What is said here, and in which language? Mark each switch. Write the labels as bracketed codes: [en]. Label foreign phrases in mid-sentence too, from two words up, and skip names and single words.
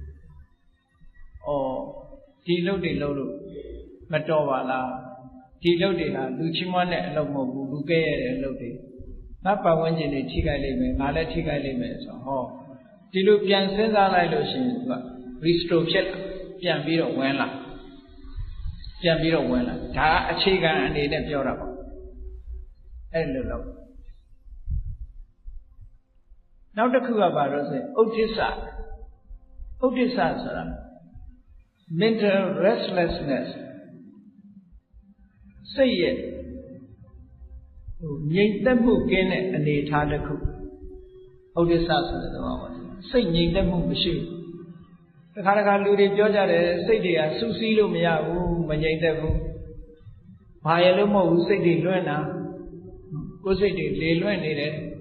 [my] ဒီလုပ်တွေလုပ်လို့မတော်ပါလားဒီလုပ်တွေဟာလူချင်းမွန်းတဲ့အလုပ်မဟုတ်ဘူးလူကဲရတဲ့အလုပ်တွေငါပတ်ဝန်းကျင်တွေထိခိုက်လိမ့်မယ်ငါလည်းထိခိုက်လိမ့်မယ်ဆိုတော့ဒီလိုပြန်စဉ်းစားလိုက်လို့ရှိရင်သူက restore ဖြစ်လာပြန်ပြီးတော့ဝင်လာ ဒါအခြေခံအနေနဲ့ပြောတာပေါ့အဲ့လိုလုပ်နောက်တစ်ခုကဘာလို့ဆိုရင်ဥဒ္ဒစ္စ [pi] Uddhisa sara [en] mental restlessness [my] စိတ်ရဲ့ ငြိမ်သက်မှုကင်းတဲ့အနေအထားတစ်ခုဥဒိစ္စဆိုတဲ့သဘောပါစိတ်ငြိမ်သက်မှုမရှိဘူးတခါတခါလူတွေပြောကြတယ်စိတ်တွေကစူးစီးလို့မရဘူးမငြိမ်သက်ဘူးဘာရလို့မဟုတ်ဘူးစိတ်တွေလွင့်တာကိုယ်စိတ်တွေလေလွင့်နေတယ်